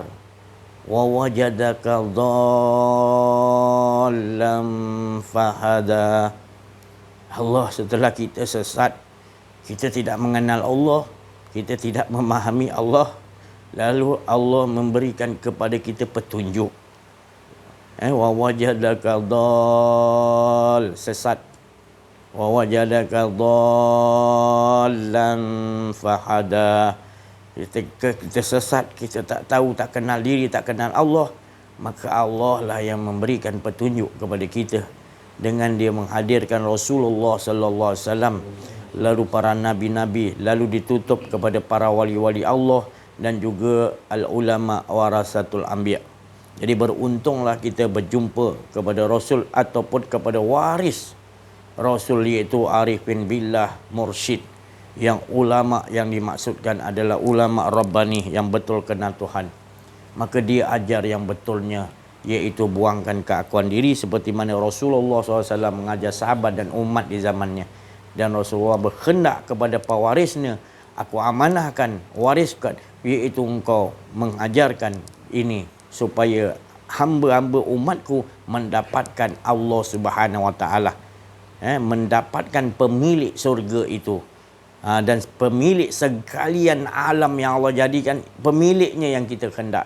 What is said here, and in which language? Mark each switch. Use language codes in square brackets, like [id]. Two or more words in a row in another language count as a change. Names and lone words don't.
[ar] ووجدك ضالا فهدى. [ms] Allah, setelah kita sesat, kita tidak mengenal Allah, kita tidak memahami Allah, lalu Allah memberikan kepada kita petunjuk. [ar] ووجدك ضال, sesat. ووجدك ضالا فهدى. [ms] Kita sesat, kita tak tahu, tak kenal diri, tak kenal Allah, maka Allah lah yang memberikan petunjuk kepada kita dengan dia menghadirkan Rasulullah [ar] صلى الله عليه وسلم, [ms] lalu para nabi-nabi, lalu ditutup kepada para wali-wali Allah dan juga [ar] العلماء ورثة الأنبياء. [ms] Jadi beruntunglah kita berjumpa kepada Rasul ataupun kepada waris Rasul, iaitu [ar] عارفين بالله [ms] mursyid. Yang ulama yang dimaksudkan adalah ulama Rabbani yang betul kenal Tuhan. Maka dia ajar yang betulnya, iaitu buangkan keakuan diri seperti mana Rasulullah SAW mengajar sahabat dan umat di zamannya. Dan Rasulullah berkehendak kepada pewarisnya, aku amanahkan, wariskan, iaitu engkau mengajarkan ini supaya hamba-hamba umatku mendapatkan Allah [ar] سبحانه وتعالى, [ms] mendapatkan pemilik surga itu, dan pemilik sekalian alam yang Allah jadikan, pemiliknya yang kita hendak.